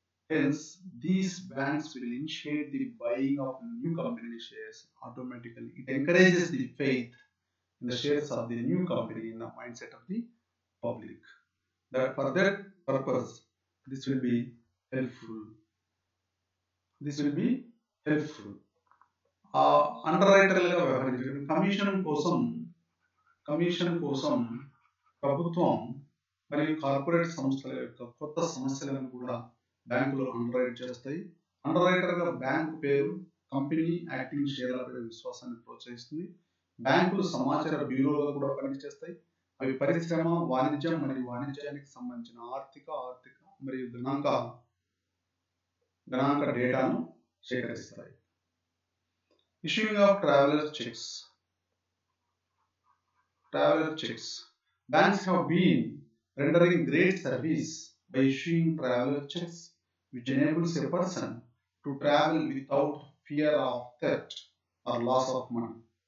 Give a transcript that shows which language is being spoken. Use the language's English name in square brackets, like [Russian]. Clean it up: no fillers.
[English] Hence, these banks will initiate the buying of new company shares automatically. It encourages the faith in the shares of the new company in the mindset of the public. That for that purpose, this will be helpful. This will be helpful. [Telugu] అండర్రైటర్లుగా వ్యవహరించడం commission కోసం ప్రభుత్వం మరియు corporate సంస్థల యొక్క కొత్త సమస్యలను కూడా బ్యాంకులు అండర్రైట్ చేస్తాయి. అండర్రైటర్గా బ్యాంకు పేరు, కంపెనీ, యాక్టింగ్ షేర్లపై విశ్వాసాన్ని ప్రోత్సహిస్తుంది. బ్యాంకులు సమాచార బ్యూరోగా కూడా పనిచేస్తాయి. అవి పరిశ్రమ, వాణిజ్యం మరియు వాణిజ్యానికి సంబంధించిన ఆర్థిక మరియు గణాంక డేటాను సేకరిస్తాయి. [English] Issuing of traveler checks. Banks have been rendering great service by issuing traveler checks, which enables a person to travel without fear of theft or loss of money.